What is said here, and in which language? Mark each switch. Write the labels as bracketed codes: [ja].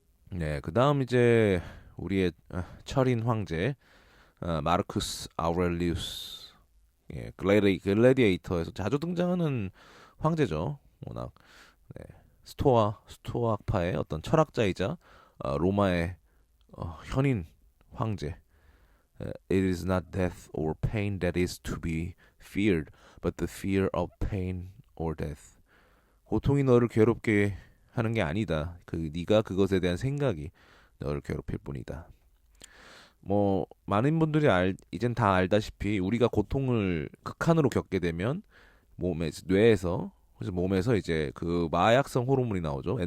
[ko] 네, 그다음 이제 우리의 철인 황제 마르쿠스 아우렐리우스 글래디에이터에서 자주 등장하는 황제죠. 워낙 스토아파의 어떤 철학자이자 로마의 현인 황제. [en] It is not death or pain that is to be feared, but the fear of pain or death. [ko] 고통이 너를 괴롭게 하는 게 아니다. 네가 그것에 대한 생각이 너를 괴롭힐 뿐이다. 뭐 많은 분들이 이젠 다 알다시피 우리가 고통을 극한으로 겪게 되면 뇌에서 그래서 몸에서 이제 그 마약성 호르몬이 나오죠.